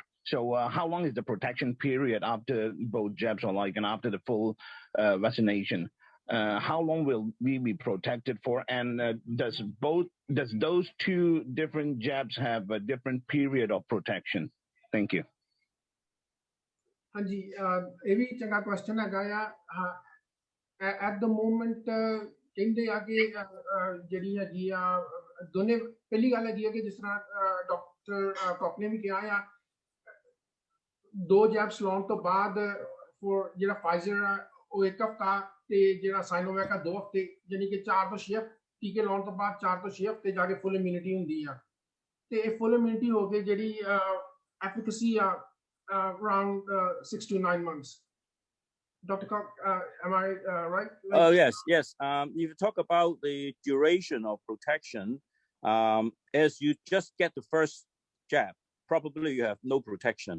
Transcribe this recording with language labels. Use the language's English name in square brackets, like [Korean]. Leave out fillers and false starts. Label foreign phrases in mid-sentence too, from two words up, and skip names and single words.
[English] So how long is the protection period after both jabs or and after the full vaccination? How long will we be protected for? And does those two different jabs have a different period of protection? Thank you. [Punjabi] Hanji, ਇਹ ਵੀ ਚੰਗਾ question ਹੈਗਾ ਆ [English] at the moment [Punjabi] ਕਹਿੰਦੇ ਆ ਕਿ ਜਿਹੜੀ ਹੈਗੀ ਆ ਦੋਨੇ ਪਹਿਲੀ ਗੱਲ ਹੈਗੀ ਆ ਕਿ ਜਿਸ ਤਰ੍ਹਾਂ ਡਾਕਟਰ ਕੌਕ ਨੇ ਵੀ ਕਿਹਾ ਆ 2 ਜੈਬਸ ਲਾਉਣ ਤੋਂ ਬਾਅਦ ਫੋਰ ਜਿਹੜਾ ਫਾਈਜ਼ਰ ਆ ਉਹ 1 ਹਫ਼ਤਾ ਤੇ ਜਿਹੜਾ ਸਾਈਨੋਵੈਕ ਆ 2 ਹਫ਼ਤੇ ਯਾਨੀ ਕਿ 4 ਤੋਂ 6 ਟੀਕੇ ਲਾਉਣ ਤੋਂ ਬਾਅਦ 4 ਤੋਂ 6 ਹਫ਼ਤੇ ਜਾ ਕੇ [English] full immunity [Punjabi] ਹੁੰਦੀ ਆ ਤੇ ਇਹ [English] full immunity [Punjabi] ਹੋ ਕੇ ਜਿਹੜੀ ਐਫੀਕੇਸੀ ਆ [English] around 6 to 9 months. Dr. Koch, am I right? Oh, yes. If you talk about the duration of protection, as you just get the first jab, probably you have no protection.